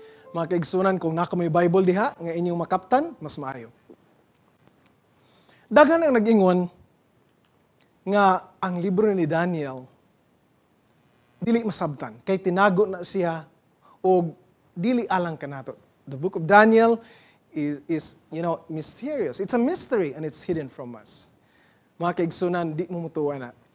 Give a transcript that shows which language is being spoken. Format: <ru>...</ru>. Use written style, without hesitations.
<ceb>Mga kaigsunan, kung naka may Bible diha nga inyong makaptan, mas maayo. Daghan ang nag-ingon nga ang libro ni Daniel dili masabtan kay tinago na siya og dili alang kanato.</ceb> <en>The book of Daniel is mysterious. It's a mystery and it's hidden from us.</en> <ceb>Mga kaigsunan, di mo mutuwa na.</ceb>